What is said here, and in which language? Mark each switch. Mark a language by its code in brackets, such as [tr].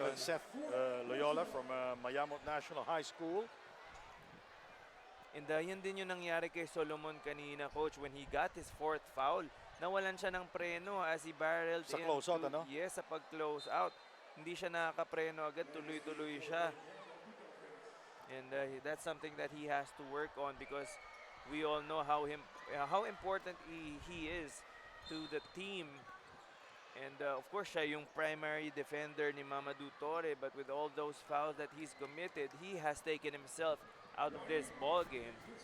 [en] Kevin Seth Loyola from Mayamot National High School. [tl] And yan din yung nangyari kay Solomon kanina, Coach, [en] when he got his fourth foul. [tl] Nawalan siya ng preno [en] as he barreled [tl] Sa [en] into, closeout, [tl] ano? Yes, sa pag-close out. Hindi siya nakakapreno agad, tuloy-tuloy siya. [en] And that's something that he has to work on because we all know how important he is to the team. And of course, [tl] siya yung [en] primary defender ni Mamadou Torre, but with all those fouls that he's committed, he has taken himself out of this ball game.